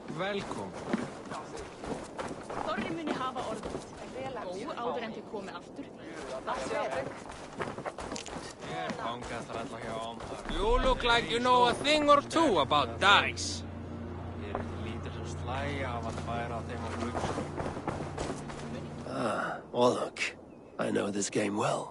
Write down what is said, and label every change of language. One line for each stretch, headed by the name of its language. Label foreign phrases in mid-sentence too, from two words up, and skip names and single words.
Icelandic: Velkom. Þorri muni hafa orðið. Ó, áður en þið komið aftur.
English: You look like you know a thing or two about dice. Ah, Orlok. I know this game well.